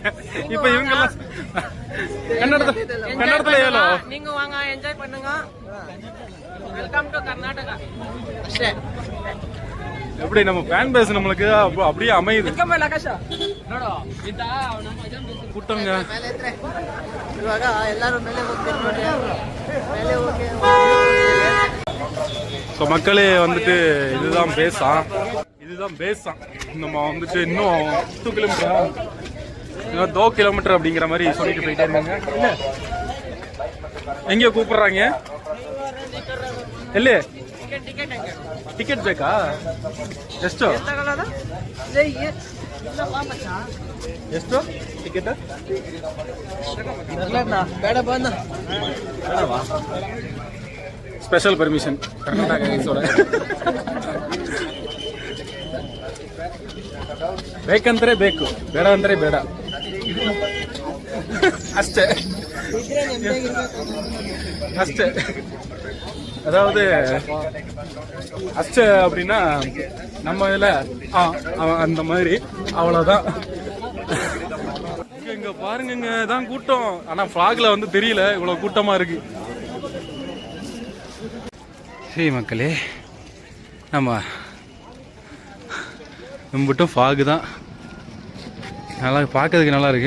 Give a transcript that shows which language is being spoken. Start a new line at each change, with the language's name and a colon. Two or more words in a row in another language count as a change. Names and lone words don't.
Tamil: இப்ப இவங்க எல்லாம் கன்னடத்துல ஏலோ நீங்க வாங்க, என்ஜாய் பண்ணுங்க,
English: welcome to Karnataka.
Tamil: எப்படி நம்ம ஃபேன் பேஸ் நம்மளுக்கு அப்படியே அமையுது. கூட்டங்க
Kannada: ಇವಾಗ ಎಲ್ಲರೂ ಮೇಲೆ ಹೋಗ್ತಾರೆ ನೋಡಿ, ಮೇಲೆ ಹೋಗಿ.
Tamil: ஸோ மக்களே வந்துட்டு இதுதான் பேஸாம். நம்ம வந்துட்டு இன்னும் 2 கிலோமீட்டர், இன்னும் 2 கிலோமீட்டர் அப்படிங்கிற மாதிரி சொல்லிட்டு போயிட்டே இருக்காங்க. எங்கேயோ கூப்பிடுறாங்க.
Kannada: ಎಲ್ಲಿ ಟಿಕೆಟ್ ಬೇಕಾ? ಎಷ್ಟು ಟಿಕೆಟ್?
English: special permission
Kannada: ಕರ್ನಾಟಕ ಬೇಕಂದ್ರೆ ಬೇಕು, ಬೇಡ ಅಂದ್ರೆ ಬೇಡ ಅಷ್ಟೇ.
Tamil: அதாவது அஷ்ட அப்படின்னா நம்ம இதில் அந்த மாதிரி அவ்வளோதான். இங்க பாருங்க பாருங்க தான் கூட்டம். ஆனா ஃபிளாக்ல வந்து தெரியல இவ்வளவு கூட்டமா இருக்கு. சரி மக்களே, நம்ம கும்பிட்டும் ஃபாகு தான் நல்லா பார்க்கறதுக்கு நல்லா இருக்கு.